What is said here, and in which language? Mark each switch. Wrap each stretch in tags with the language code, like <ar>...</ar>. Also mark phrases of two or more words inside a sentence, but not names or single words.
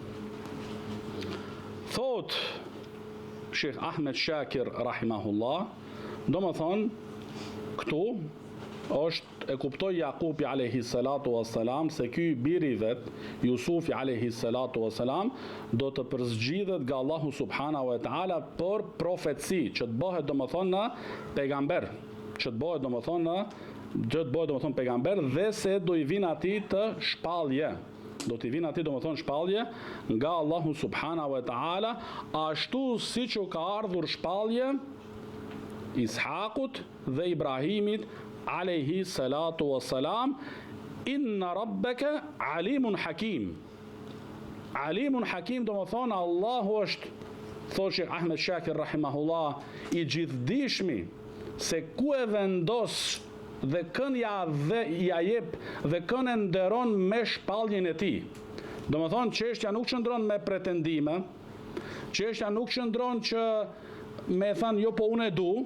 <sq>Thot Sheikh Ahmed Shakir rahimahullah, domethënë këtu e kuptoi Jakubi</sq> <ar>عليه الصلاة والسلام</ar> <sq>se ky biri vet, Jusufi</sq> <ar>عليه الصلاة والسلام,</ar> <sq>do të përzgjidhet nga</sq> <ar>الله سبحانه وتعالى</ar> <sq>për profeci, që të bëhet domethënë pejgamber, që të bëhet domethënë pejgamber dhe se do i vinë atij të shpallje. Do t'i vinë atij domethënë shpallje nga</sq> <ar>الله سبحانه وتعالى,</ar> <sq>ashtu siç u ka ardhur shpallje Ishakut dhe Ibrahimit</sq> <ar>عليه الصلاة والسلام. إن ربك عليم حكيم. عليم حكيم</ar> <sq>domethënë Allahu është, thotë Sheikh Ahmed Shakir rahimahullah, i gjithdijshmi se ku e vendos dhe kën ja jep dhe kën e nderon me shpalljen e tij. Domethënë çështja nuk qëndron me pretendime, çështja nuk qëndron që me thënë jo po unë e du.</sq>